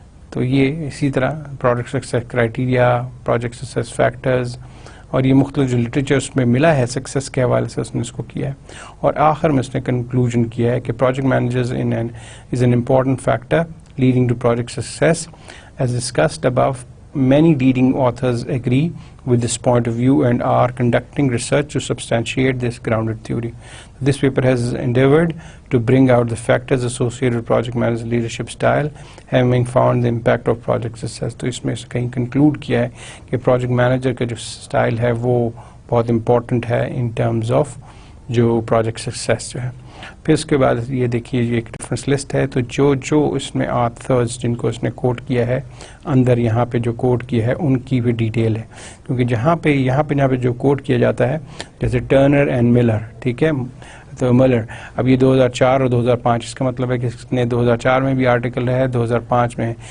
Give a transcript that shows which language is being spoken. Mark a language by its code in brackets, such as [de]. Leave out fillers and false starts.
[ur] تو یہ اسی طرح project success criteria, project success factors, اور یہ مختلف جو لٹریچر اس میں ملا ہے سکسیس کے حوالے سے اس نے اس کو کیا ہے. اور آخر میں اس نے کنکلوژن کیا ہے کہ [en] Project managers is an important factor leading to project success as discussed above. Many leading authors agree with this point of view and are conducting research to substantiate this grounded theory. This paper has endeavored to bring out the factors associated with project manager leadership style, having found the impact of project success. [ur] تو اس میں سے کہیں conclude کیا ہے کہ project manager کا جو style ہے وہ بہت امپورٹنٹ ہے ان ٹرمز آف جو پروجیکٹ سکسیس جو ہے. پھر اس کے بعد یہ دیکھیے یہ ایک ریفرنس لسٹ ہے، تو جو اس میں آتھرز جن کو اس نے کوٹ کیا ہے اندر یہاں پہ جو کوٹ کیا ہے ان کی بھی ڈیٹیل ہے، کیونکہ جہاں پہ جو کوٹ کیا جاتا ہے جیسے ٹرنر اینڈ ملر، ٹھیک ہے، تو ملر اب یہ 2004 اور 2005، اس کا مطلب ہے کہ اس نے 2004 میں بھی آرٹیکل ہے، 2005 میں.